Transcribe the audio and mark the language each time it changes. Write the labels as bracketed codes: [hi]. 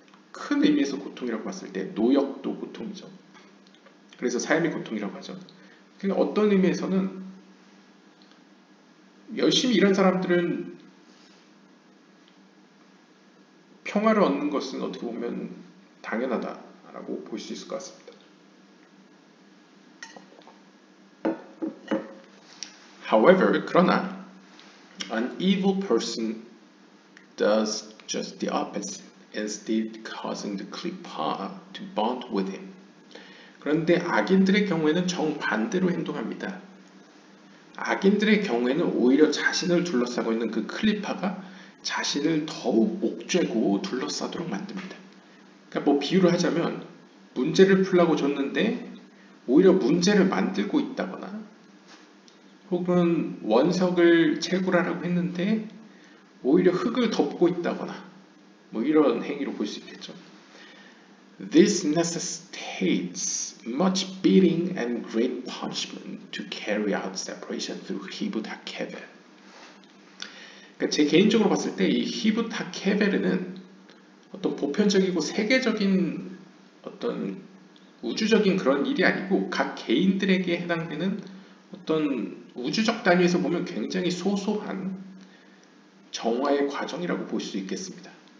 [ko] 큰 의미에서 고통이라고 봤을 때 노역도 고통이죠. 그래서 삶의 고통이라고 하죠. 그러니까 어떤 의미에서는 열심히 일한 사람들은 평화를 얻는 것은 어떻게 보면 당연하다라고 볼 수 있을 것 같습니다. [en] However, 그러나 an evil person does just the opposite, instead causing the klippah to bond with him. [ko] 그런데 악인들의 경우에는 정반대로 행동합니다. 악인들의 경우에는 오히려 자신을 둘러싸고 있는 그 클리파가 자신을 더욱 옥죄고 둘러싸도록 만듭니다. 그러니까 뭐 비유를 하자면 문제를 풀라고 줬는데 오히려 문제를 만들고 있다거나 혹은 원석을 채굴하라고 했는데 오히려 흙을 덮고 있다거나 뭐 이런 행위로 볼 수 있겠죠. [en] This necessitates much beating and great punishment to carry out separation through Hibut HaKever. [ko] 그러니까 제 개인적으로 봤을 때 이 Hibut HaKever는 어떤 보편적이고 세계적인 어떤 우주적인 그런 일이 아니고 각 개인들에게 해당되는 어떤 우주적 단위에서 보면 굉장히 소소한 정화의 과정이라고 볼 수 있겠습니다.